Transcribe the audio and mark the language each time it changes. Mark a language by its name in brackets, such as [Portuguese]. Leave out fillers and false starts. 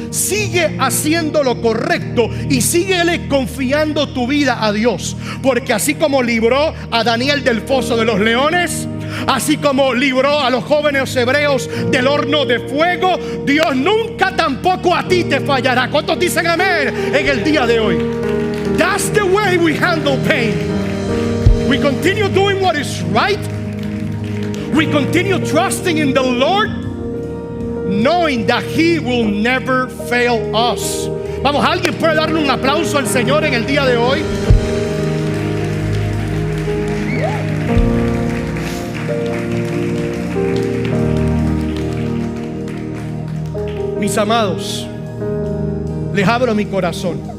[Spanish] Sigue haciendo lo correcto y síguele confiando tu vida a Dios, porque así como libró a Daniel del foso de los leones, así como libró a los jóvenes hebreos del horno de fuego, Dios nunca tampoco a ti te fallará. ¿Cuántos dicen amén en el día de hoy? [English] That's the way we handle pain. We continue doing what is right. We continue trusting in the Lord, knowing that He will never fail us. [Spanish] Vamos, ¿alguien puede darle un aplauso al Señor en el día de hoy? Mis amados, les abro mi corazón.